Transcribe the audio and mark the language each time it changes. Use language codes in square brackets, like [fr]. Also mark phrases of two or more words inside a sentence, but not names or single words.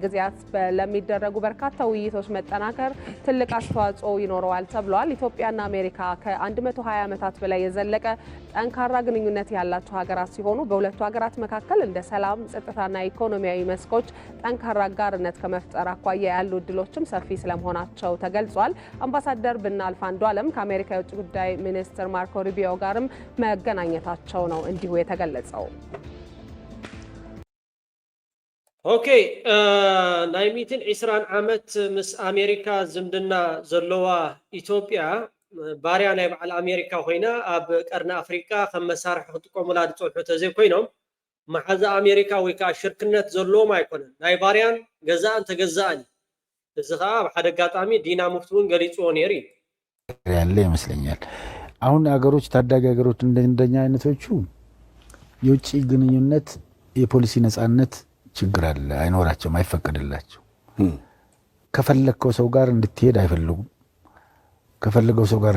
[am] ጊዜያት ለሚደረጉ በርካታ ውይይቶች መጠናከር ትልቅ አስተዋጽኦ ይኖረዋል ተብሏል። ኢትዮጵያና አሜሪካ ከ120 ዓመታት በላይ የዘለቀ ጠንካራ ግንኙነት ያላቸው ሀገራት ሲሆኑ በሁለቱ ሀገራት መካከል እንደ ሰላም፣ ጸጥታና ኢኮኖሚያዊ መስኮች ጠንካራ አጋርነት ከመፍጠር አኳያ ያሉ እድሎችም ሰፊ ስለመሆናቸው ተገልጿል። አምባሳደር ብናልፍ አንዱዓለም ከአሜሪካ የውጭ ጉዳይ ሚኒስትር ማርኮ ሩቢዮ ጋርም መገናኘታቸው ነው እንዲሁ የተገለጸው። [ti] ኦኬ ናይ 120 ዓመት ምስ አሜሪካ ዝምድና ዘለዋ ኢትዮጵያ ባርያ ናይ በዓል ኣሜሪካ ኮይና ኣብ ቀርኒ ኣፍሪካ ከም መሳርሒ ክጥቀሙላ ዝፀንሑ ተዘይኮይኖም መሓዛ ኣሜሪካ ወይ ከዓ ሽርክነት ዘለዎም ኣይኮነን ናይ ባርያን ገዛእን ተገዛእን እዚ ከዓ ኣብ ሓደ አጋጣሚ ዲና ሙፍቲ እውን ገሊፅዎ ነይሩ [am] ያለ ይመስለኛል። አሁን ሀገሮች ታዳጊ ሀገሮች እንደኛ አይነቶቹ የውጭ ግንኙነት የፖሊሲ ነጻነት ችግር አለ፣ አይኖራቸውም፣ አይፈቀድላቸው። ከፈለከው ሰው ጋር እንድትሄድ አይፈልጉም፣ ከፈለገው ሰው ጋር